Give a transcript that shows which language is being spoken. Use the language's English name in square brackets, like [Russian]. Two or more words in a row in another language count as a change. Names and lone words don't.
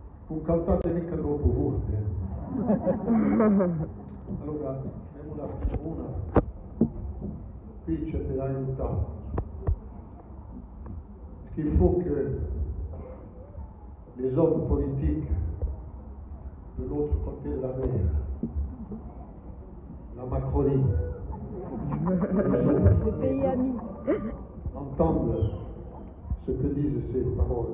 [Italian] non cantate mica troppo forte. Allora, abbiamo una pitch per aiutare. [French] Parce qu'il faut que les hommes politiques de l'autre côté de la mer, la Macronie, les pays amis, entendent ce que disent ces paroles.